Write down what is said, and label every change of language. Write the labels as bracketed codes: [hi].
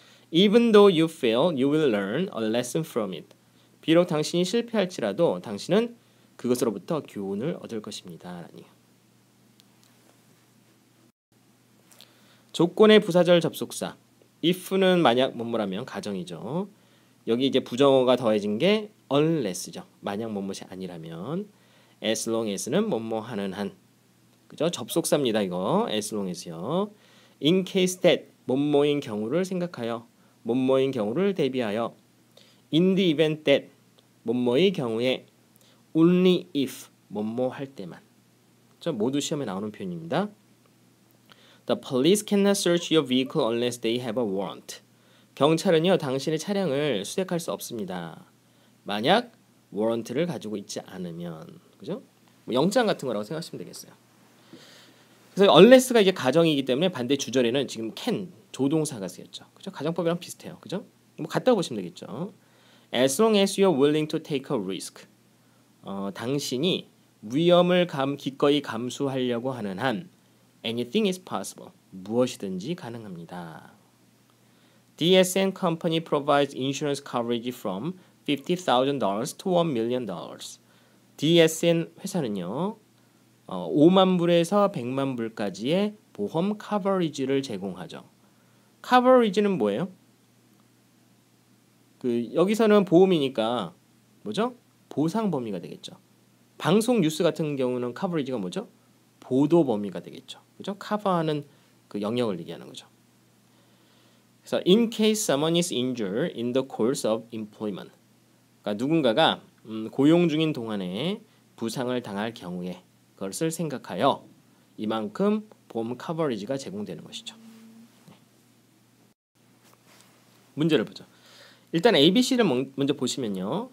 [en] Even though you fail, you will learn a lesson from it. [ko] 비록 당신이 실패할지라도 당신은 그것으로부터 교훈을 얻을 것입니다. 라니. 조건의 부사절 접속사. if는 만약 뭐뭐라면 가정이죠. 여기 이제 부정어가 더해진 게 unless죠. 만약 뭐뭐이 아니라면. as long as는 뭐뭐 하는 한. 그죠? 접속사입니다. 이거 as long as요. in case that 뭐뭐인 경우를 생각하여. 뭐뭐인 경우를 대비하여. in the event that 뭐뭐의 경우에. only if 뭐뭐 할 때만. 모두 시험에 나오는 표현입니다. [en] The police cannot search your vehicle unless they have a warrant. [ko] 경찰은요 당신의 차량을 수색할 수 없습니다. 만약 워런트를 가지고 있지 않으면, 그죠? 뭐 영장 같은 거라고 생각하시면 되겠어요. 그래서 unless가 이제 가정이기 때문에 반대 주절에는 지금 can 조동사가 쓰였죠. 그죠? 가정법이랑 비슷해요. 그죠? 뭐 같다고 보시면 되겠죠. [en] As long as you're willing to take a risk. [ko] 당신이 위험을 기꺼이 감수하려고 하는 한 [en] anything is possible. [ko] 무엇이든지 가능합니다. [en] DSN company provides insurance coverage from $50,000 to $1 million. [ko] DSN 회사는요. 5만 불에서 100만 불까지의 보험 커버리지를 제공하죠. 커버리지는 뭐예요? 여기서는 보험이니까 뭐죠? 보상 범위가 되겠죠. 방송 뉴스 같은 경우는 커버리지가 뭐죠? 보도 범위가 되겠죠. 그죠? 커버하는 그 영역을 얘기하는 거죠. 그래서 [en] in case someone is injured in the course of employment. [ko] 그러니까 누군가가 고용 중인 동안에 부상을 당할 경우에 그것을 생각하여 이만큼 보험 커버리지가 제공되는 것이죠. 네. 문제를 보죠. 일단 ABC를 먼저 보시면요.